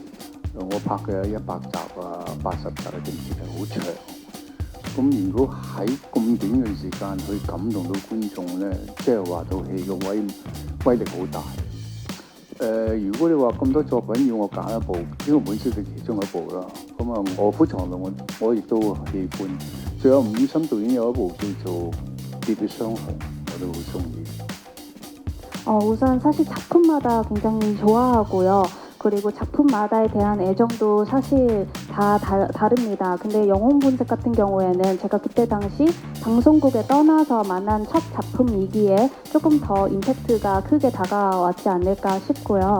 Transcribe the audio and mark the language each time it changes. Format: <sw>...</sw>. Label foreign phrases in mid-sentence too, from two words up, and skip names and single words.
<yue>我拍嘅100集啊、80集嘅電視劇好長，咁如果喺咁短嘅時間去感動到觀眾咧，即係話套戲嘅威力好大。如果你話咁多作品要我揀一部，《英雄本色》嘅其中一部啦。咁《卧虎藏龍》我亦都喜歡。仲有吳宇森導演有一部叫做《喋血雙雄》，我都好中意。</yue> <ko>우선 사실 작품마다 굉장히 좋아하고요. 그리고 작품마다에 대한 애정도 사실 다 다릅니다. 근데 영웅본색 같은 경우에는 제가 그때 당시 방송국에 떠나서 만난 첫 작품이기에 조금 더 임팩트가 크게 다가왔지 않을까 싶고요.</ko>